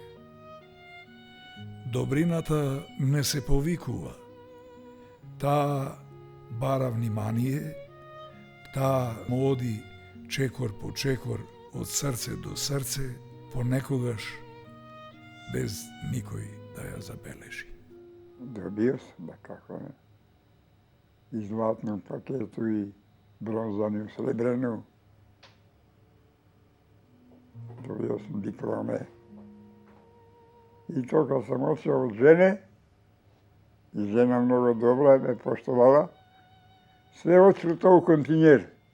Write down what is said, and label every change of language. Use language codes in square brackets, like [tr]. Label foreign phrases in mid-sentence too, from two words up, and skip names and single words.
[mk] Добрината не се повикува. Таа бара внимание, таа моди чекор по чекор од срце до срце, понекогаш без никој да ја забележи. [sr] Dobio sam, da kako ne. I zlatnu paketu i bronzanu srebrenu. Dobio sam diplome. I to kad sam otišao od žene, i žena mnogo dobra me poštovala, sve otišlo to u kontinjer.